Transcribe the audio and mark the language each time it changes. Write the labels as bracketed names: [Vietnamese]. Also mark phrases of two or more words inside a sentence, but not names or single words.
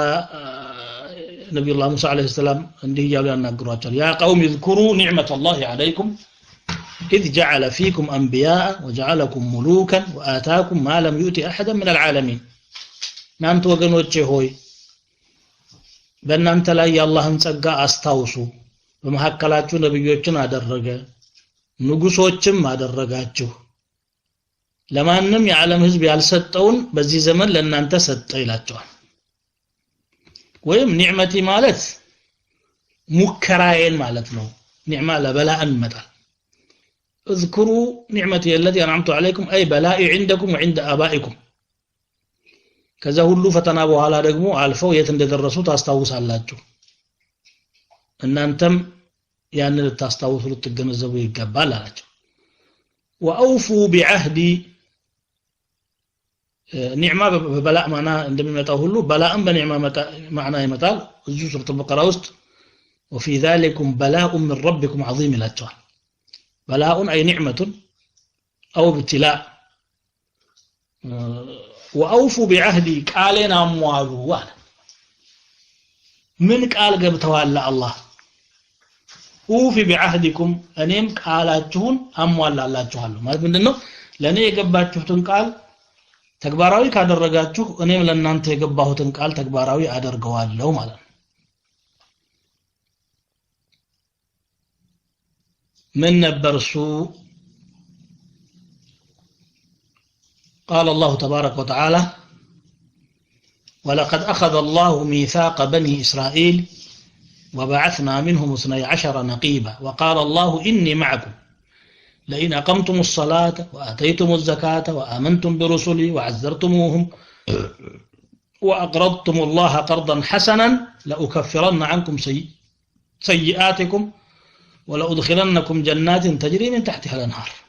[Amharic] ነብዩላህ ሙሳ አለይሂ ሰላም እንዲህ ያሉ ያናግሯቸዋል ያ ቀውም [Arabic] اذكروا نعمة الله عليكم إذ جعل فيكم أنبياء وجعلكم ملوكا وآتاكم ما لم يؤت أحدا من العالمين [Amharic] እናንተ ወገኖቼ ሆይ በእናንተ ላይ የአላህን ጸጋ አስታውሱ በመሐከላችሁ ነብዮችን አደረገ ንጉሶችም አደረጋችሁ ለማንም የዓለም ህዝብ ያልሰጠውን በዚህ ዘመን ለእናንተ ሰጠ ይላቸዋል ወይም ኒዕመቲ ማለት ሙከራዬን ማለት ነው ኒዕማ ለበላእን መጣል [Arabic] اذكروا نعمتي التي أنعمت عليكم أي بلائي عندكم وعند آبائكم [Amharic] ከዛ ሁሉ ፈተና በኋላ ደግሞ አልፈው የት እንደደረሱ ታስታውሳላችሁ እናንተም ያንን ታስታውሱ ልትገነዘቡ ይገባል አላቸው [Arabic] وأوفوا بعهدي [Amharic] ኒዕማ በበላእ ማና እንደሚመጣው ሁሉ በላእም በኒዕማ ማዕና ይመጣል እዚሁ ሱረቱ በቀራ ውስጥ [Arabic] وفي ذلكم بلاء من ربكم عظيم [Amharic] ይላቸዋል [Arabic] بلاء أي نعمة أو ابتلاء وأوفوا بعهدي [Amharic] ቃሌን አሟሉ አለ ምን ቃል ገብተዋል አላህ ኡፊ بعهدكم እኔም ቃላችሁን አሟላላችኋለሁ ማለት ምንድነው ለኔ የገባችሁትን ቃል ተግባራዊ ካደረጋችሁ እኔም ለእናንተ የገባሁትን ቃል ተግባራዊ አደርገዋለሁ ማለት ነው ምን ነበር እሱ [Arabic] قال الله تبارك وتعالى ولقد أخذ الله ميثاق بني إسرائيل وبعثنا منهم 12 نقيبا وقال الله إني معكم لئن أقمتم الصلاة وآتيتم الزكاة وآمنتم برسلي وعزرتموهم وأقرضتم الله قرضا حسنا لأكفرن عنكم سيئاتكم ولأدخلنكم جنات تجري من تحتها الأنهار